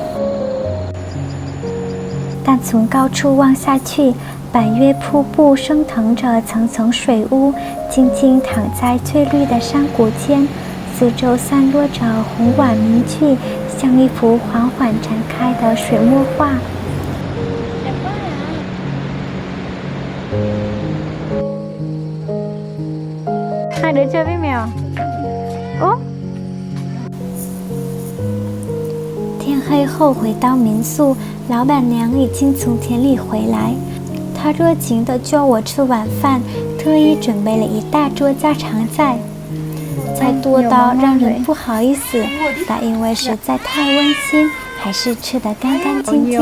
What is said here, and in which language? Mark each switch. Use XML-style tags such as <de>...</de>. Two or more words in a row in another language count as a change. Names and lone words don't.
<zh>但从高处望下去，百越瀑布升腾着层层水雾，静静躺在翠绿的山谷间，四周散落着红婉明炬，像一幅缓缓展开的水墨画。</zh> <vi>Hai đứa chơi với mèo. Ố.</vi> <zh>天黑后回到民宿，老板娘已经从田里回来。她热情地叫我吃晚饭，特意准备了一大桌家常菜，菜多到让人不好意思，但因为实在太温馨，还是吃得干干净净。</zh>